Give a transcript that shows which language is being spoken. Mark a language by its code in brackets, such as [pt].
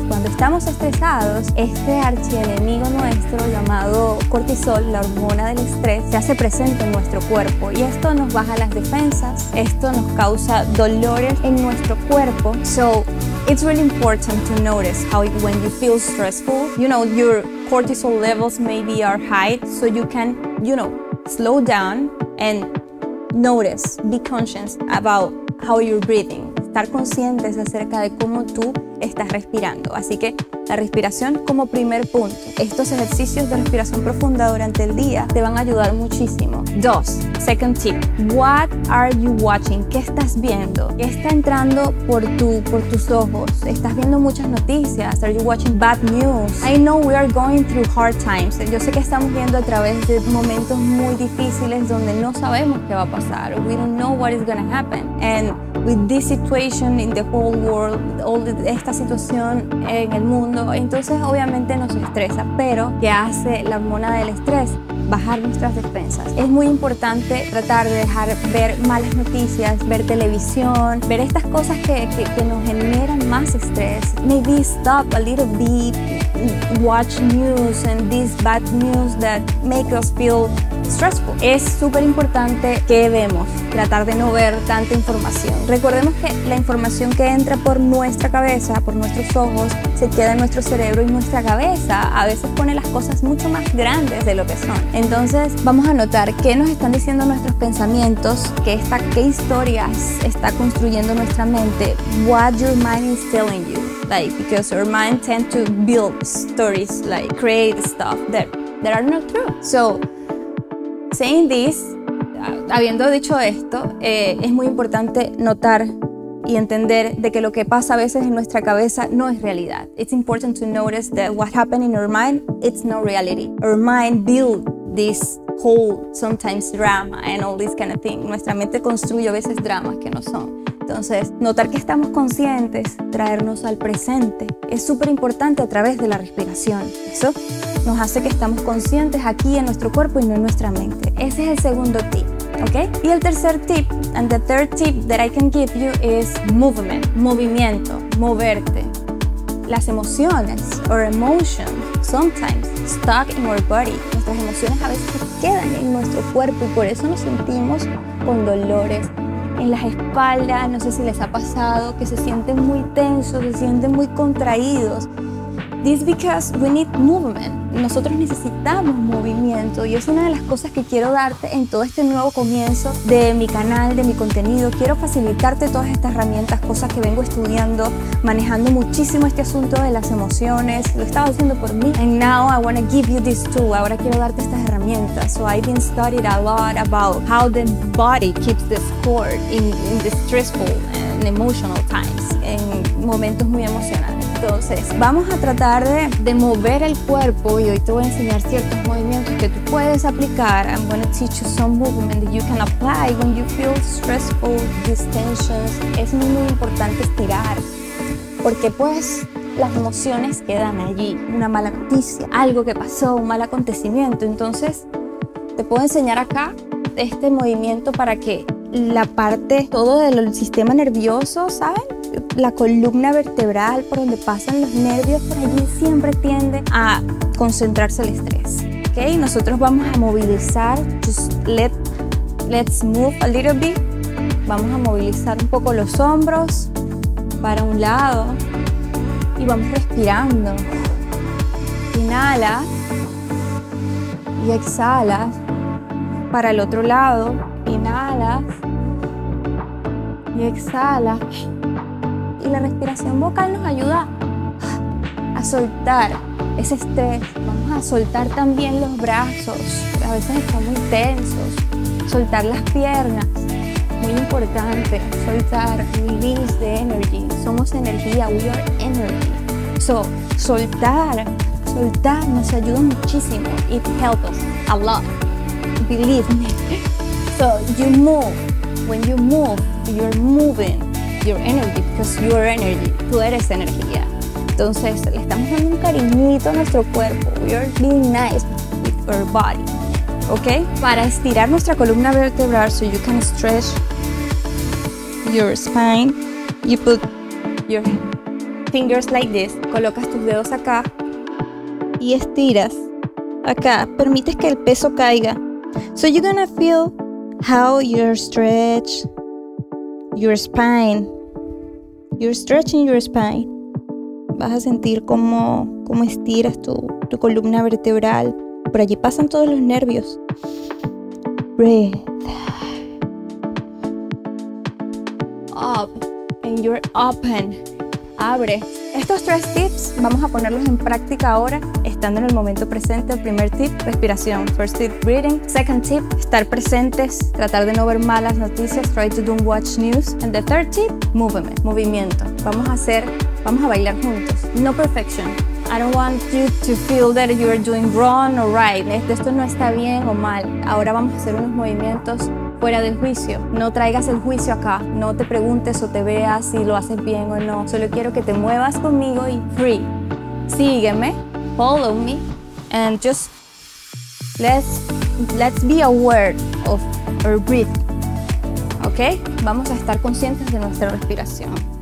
[es] Cuando estamos estresados, este archienemigo nuestro llamado cortisol, la hormona del estrés, se hace presente en nuestro cuerpo y esto nos baja las defensas, esto nos causa dolores en nuestro cuerpo. [en] So, it's really important to notice how when you feel stressful, your cortisol levels maybe are high, so you can, slow down and notice, be conscious about how you're breathing. [es] Estar conscientes acerca de cómo tú estás respirando. Así que la respiración como primer punto. Estos ejercicios de respiración profunda durante el día te van a ayudar muchísimo. [en] 2. Second tip. What are you watching? [es] ¿Qué estás viendo? ¿Qué está entrando por tus ojos? ¿Estás viendo muchas noticias? [en] Are you watching bad news? I know we are going through hard times. [es] Yo sé que estamos viendo a través de momentos muy difíciles donde no sabemos qué va a pasar. [en] We don't know what is going to happen. And with this situation in the whole world, [es] esta situación en el mundo, entonces obviamente nos estresa, pero ¿qué hace la hormona del estrés? Bajar nuestras defensas. Es muy importante tratar de dejar ver malas noticias, ver televisión, ver estas cosas que nos generan más estrés. [en] Maybe stop a little bit, watch news and these bad news that make us feel stressful. [es] Es súper importante que vemos, tratar de no ver tanta información. Recordemos que la información que entra por nuestra cabeza, por nuestros ojos, se queda en nuestro cerebro y nuestra cabeza a veces pone las cosas mucho más grandes de lo que son. Entonces vamos a notar qué nos están diciendo nuestros pensamientos, qué historias está construyendo nuestra mente, [en] what your mind is telling you. Like, because your mind tends to build stories, like create stuff that are not true. So, saying this, [es] habiendo dicho esto, es muy importante notar y entender de que lo que pasa a veces en nuestra cabeza no es realidad. [en] It's important to notice that what happened in our mind, it's not reality. Our mind build this whole, sometimes drama and all this kind of thing. [es] Nuestra mente construye a veces dramas que no son. Entonces, notar que estamos conscientes, traernos al presente, es súper importante a través de la respiración. Eso nos hace que estamos conscientes aquí en nuestro cuerpo y no en nuestra mente. Ese es el segundo tip, ¿ok? Y el tercer tip, [en] and the third tip that I can give you is movement, [es] movimiento, moverte. Las emociones, [en] or emotions, sometimes stuck in our body. [es] Nuestras emociones a veces se quedan en nuestro cuerpo y por eso nos sentimos con dolores en las espaldas. No sé si les ha pasado que se sienten muy tensos, se sienten muy contraídos. [en] This because we need movement. [es] Nosotros necesitamos movimiento y es una de las cosas que quiero darte en todo este nuevo comienzo de mi canal, de mi contenido. Quiero facilitarte todas estas herramientas, cosas que vengo estudiando, manejando muchísimo este asunto de las emociones. Lo estaba haciendo por mí. [en] And now I want to give you this tool. [es] Ahora quiero darte estas herramientas. [en] So I've been studied a lot about how the body keeps the score in the stressful [es] en [en] emotional times, [es] en momentos muy emocionales. Entonces, vamos a tratar de mover el cuerpo y hoy te voy a enseñar ciertos movimientos que tú puedes aplicar. [en] I'm going to teach you some movement that you can apply when you feel stressful, these tensions. [es] Es muy importante estirar, porque pues las emociones quedan allí. Una mala noticia, algo que pasó, un mal acontecimiento. Entonces, te puedo enseñar acá este movimiento para que la parte, todo del sistema nervioso, ¿saben? La columna vertebral, por donde pasan los nervios, por allí siempre tiende a concentrarse el estrés. ¿Ok? Nosotros vamos a movilizar, [en] let's move a little bit. [es] Vamos a movilizar un poco los hombros para un lado y vamos respirando. Inhala y exhala para el otro lado. Inhala y exhala. Y la respiración vocal nos ayuda a soltar ese estrés. Vamos a soltar también los brazos, que a veces están muy tensos. Soltar las piernas, muy importante. Soltar, [en] release the energy. [es] Somos energía, [en] we are energy. [es] So, soltar nos ayuda muchísimo. [en] It helps us a lot. Believe me. So, you move. When you move, you're moving your energy, because you are energy. [es] Tú eres energía. Entonces, le estamos dando un cariñito a nuestro cuerpo. [en] We are being nice with our body. ¿Ok? [es] Para estirar nuestra columna vertebral, [en] so you can stretch your spine, you put your fingers like this. [es] Colocas tus dedos acá y estiras acá. Permites que el peso caiga. [en] So you're gonna feel how you stretch your spine. You're stretching your spine. [es] Vas a sentir cómo estiras tu columna vertebral. Por allí pasan todos los nervios. [en] Breathe. Up. And you're open. [es] Abre. Estos 3 tips vamos a ponerlos en práctica ahora, estando en el momento presente. El primer tip, respiración. [en] First tip, breathing. Second tip, [es] estar presentes, tratar de no ver malas noticias, [en] try to don't watch news. And the third tip, movement, movimiento. [es] Vamos a bailar juntos. [en] No perfection. I don't want you to feel that you are doing wrong or right. [es] Esto no está bien o mal. Ahora vamos a hacer unos movimientos fuera del juicio. No traigas el juicio acá. No te preguntes o te veas si lo haces bien o no. Solo quiero que te muevas conmigo y free. Sígueme, [en] follow me, and just let's be aware of our breath. ¿Ok? [es] Vamos a estar conscientes de nuestra respiración.